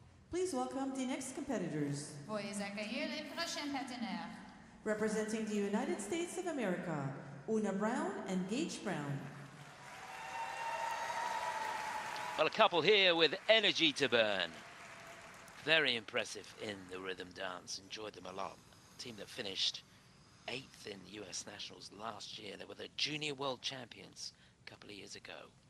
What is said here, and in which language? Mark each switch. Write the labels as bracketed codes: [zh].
[en] Please welcome the next competitors. [fr] Veuillez accueillir les prochains partenaires. [en] Representing the United States of America, Una Brown and Gage Brown. Well, a couple here with energy to burn. Very impressive in the rhythm dance. Enjoyed them a lot. Team that finished 8th in the US Nationals last year. They were the Junior World Champions a couple of years ago.